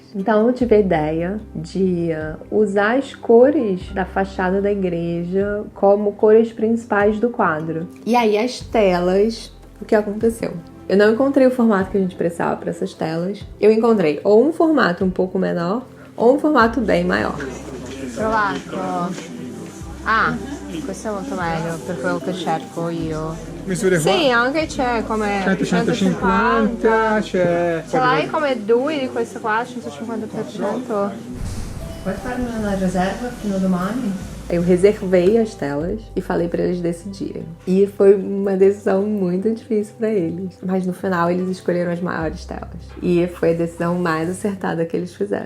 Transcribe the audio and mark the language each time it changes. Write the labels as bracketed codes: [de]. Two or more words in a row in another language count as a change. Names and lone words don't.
[pt] Então eu tive a ideia de usar as cores da fachada da igreja como cores principais do quadro. E aí as telas, o que aconteceu? Eu não encontrei o formato que a gente precisava para essas telas. Eu encontrei ou um formato um pouco menor ou um formato bem maior. [it] Provato. Questo è molto meglio per quello che cerco io. Misure qua? Sì, anche c'è come 150, c'è... Ce l'hai come 2 di questo qua, 150%? [pt] Pode farmi uma reserva no domani? Eu reservei as telas e falei pra eles decidirem. E foi uma decisão muito difícil pra eles. Mas no final eles escolheram as maiores telas. E foi a decisão mais acertada que eles fizeram.